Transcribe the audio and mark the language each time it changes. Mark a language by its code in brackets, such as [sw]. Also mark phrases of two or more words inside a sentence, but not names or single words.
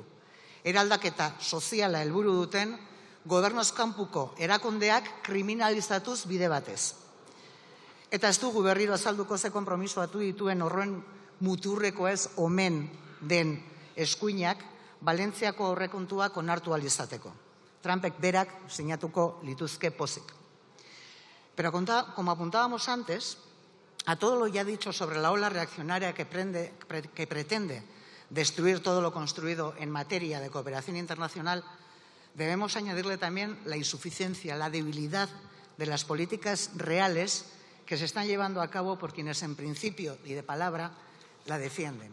[eu] Eraldaketa soziala helburu duten gobernuz kanpuko erakundeak kriminalizatuz bide batez. Eta ez dugu berriro azalduko ze konpromiso batu dituen horren muturreko ez omen den eskuinak Valentziako aurrekontuak onartu ahal izateko. Trumpek berak sinatuko lituzke pozik. [es] Pero como apuntábamos antes, a todo lo ya dicho sobre la ola reaccionaria que pretende destruir todo lo construido en materia de cooperación internacional, debemos añadirle también la insuficiencia, la debilidad de las políticas reales que se están llevando a cabo por quienes en principio y de palabra la defienden.